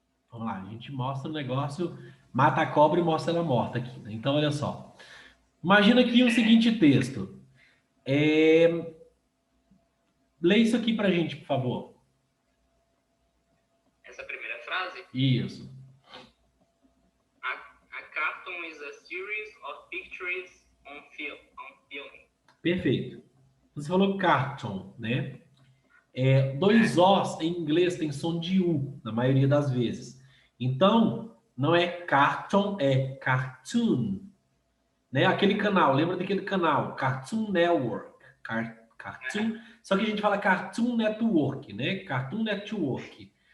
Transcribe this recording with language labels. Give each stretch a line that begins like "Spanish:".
Portuguese: Vamos lá, a gente mostra o negócio, mata a cobra e mostra ela morta aqui. Né? Então, olha só. Imagina aqui o seguinte texto. Lê isso aqui pra gente, por favor. Essa primeira frase? Isso.
English: A cartoon is a series of pictures on film.
Portuguese: Perfeito. Você falou cartoon, né? Dois Os em inglês tem som de U, na maioria das vezes. Então, não é cartoon, é cartoon. Né? Aquele canal, lembra daquele canal? Cartoon Network. Cartoon, só que a gente fala Cartoon Network, né? Cartoon Network.